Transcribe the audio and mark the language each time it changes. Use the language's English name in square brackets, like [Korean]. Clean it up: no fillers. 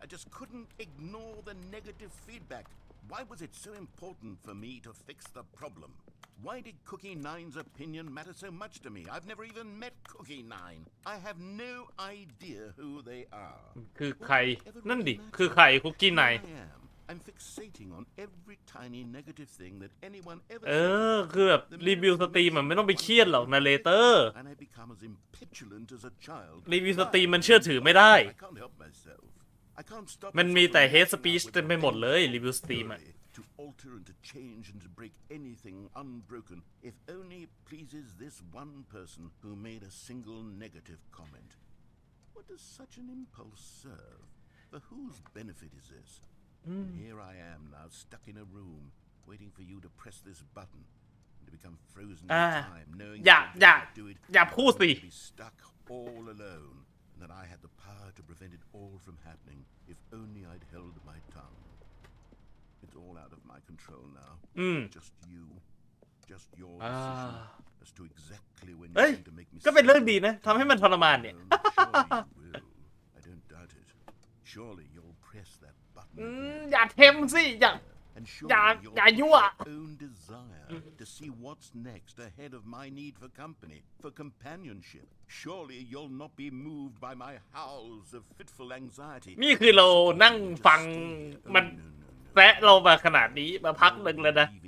[English] I just couldn't ignore the negative feedback. Why was it so important for me to fix the problem? Why did Cookie Nine's opinion matter so much to me? I've never even met Cookie Nine. I have no idea who they are. [Thai] คือใครนั่นดิคือใครคุกกี้ไน [English] I'm fixating on every tiny negative thing that anyone ever [Thai] คือแบบรีวิวสตรีมมันไม่ต้องไปเครียดหรอก narrator [English] and I become as impetulant as a child [Thai] รีวิวสตรีมมันเชื่อถือไม่ได้ [English] I can't help myself I can't stop [Thai] มันมีแต่ hate speech เต็มไปหมดเลยรีวิวสตรีมอะ [English] to alter and to change and to break anything unbroken if only it pleases this one person who made a single negative comment. What does such an impulse serve? For whose benefit is this? Here I am now stuck in a room waiting for you to press this button and to become frozen in time knowing [Thai] อย่าพูดสิ [English] to be stuck all alone and that I had the power to prevent it all from happening if only I'd held my tongue. It's all out of my control now. Just you. Just your decision as to exactly when you're going to make me [Thai] ก็เป็นเรื่องดีนะทำให้มันทรมานเนี่ย [English] Surely you will. I don't doubt it. Surely you'll press that button. [Thai] อย่าเทมสิอย่า [English] And [Thai] อย่า [English] surely you'll [Thai] อย่ายั่ว [English] your own desire to see what's next ahead of my need for company, for companionship. Surely you'll not be moved by my howls of fitful anxiety. [Thai] นี่คือเรานั่งฟังมันแซะเรามาขนาดนี้มาพักหนึ่งแล้วนะ